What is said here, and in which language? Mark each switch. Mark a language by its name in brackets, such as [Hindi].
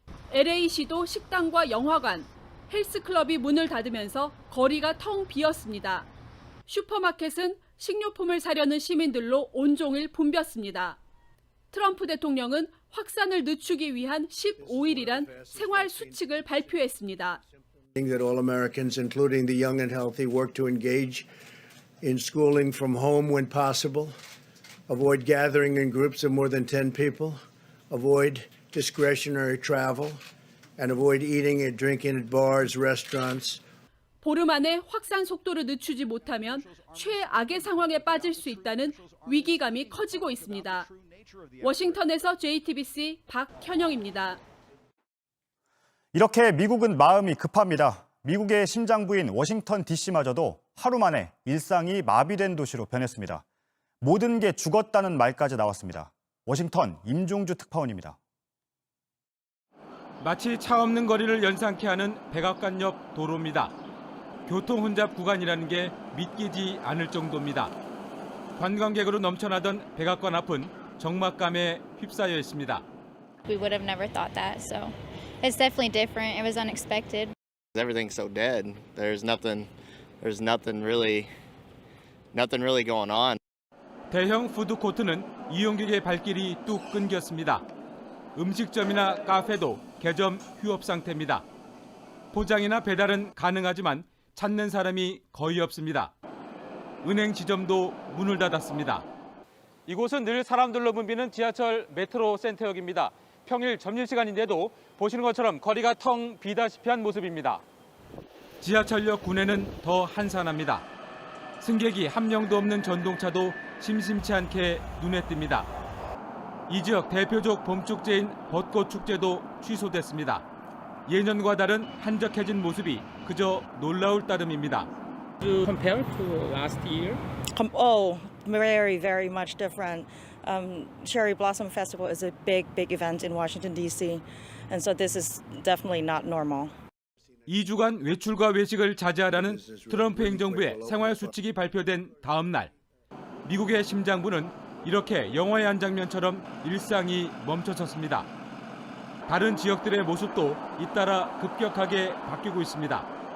[Korean] LA시도 식당과 영화관, 헬스클럽이 문을 닫으면서 거리가 텅 비었습니다. 슈퍼마켓은 식료품을 사려는 시민들로 온종일 붐볐습니다. 트럼프 대통령은 확산을 늦추기 위한 15일이란 생활 수칙을 발표했습니다. [English] That all Americans, including the young and healthy, work to engage in schooling from home when possible, avoid gathering in groups of more than 10 people, avoid discretionary travel, and avoid eating and drinking at bars, restaurants. [Korean] 보름 안에 확산 속도를 늦추지 못하면 최악의 상황에 빠질 수 있다는 위기감이 커지고 있습니다. 워싱턴에서 JTBC 박현영입니다. 이렇게 미국은 마음이 급합니다. 미국의 심장부인 워싱턴 DC마저도 하루 만에 일상이 마비된 도시로 변했습니다. 모든 게 죽었다는 말까지 나왔습니다. 워싱턴 임종주 특파원입니다. 마치 차 없는 거리를 연상케 하는 백악관 옆 도로입니다. 교통 혼잡 구간이라는 게 믿기지 않을 정도입니다. 관광객으로 넘쳐나던 백악관 앞은 적막감에 휩싸여 있습니다. [English] We would have never thought that, so it's definitely different. It was unexpected. Everything's so dead. There's nothing really going on. [Korean] 대형 푸드코트는 이용객의 발길이 뚝 끊겼습니다. 음식점이나 카페도 개점 휴업 상태입니다. 포장이나 배달은 가능하지만 찾는 사람이 거의 없습니다. 은행 지점도 문을 닫았습니다. 이곳은 늘 사람들로 붐비는 지하철 메트로 센터역입니다. 평일 점심시간인데도 보시는 것처럼 거리가 텅 비다시피 한 모습입니다. 지하철역 구내는 더 한산합니다. 승객이 한 명도 없는 전동차도 심심치 않게 눈에 띕니다. 이 지역 대표적 봄축제인 벚꽃축제도 취소됐습니다. 예년과 다른 한적해진 모습이 그저 놀라울 따름입니다. [English] Compared to last year? Very much different. Cherry Blossom Festival is a big event in Washington, D.C. And so this is definitely not normal. [Korean] 2주간 외출과 외식을 자제하라는 트럼프 행정부의 생활 수칙이 발표된 다음 날, 미국의 심장부는 이렇게 영화의 한 장면처럼 일상이 멈춰섰습니다. 다른 지역들의 모습도 잇따라 급격하게 바뀌고 있습니다.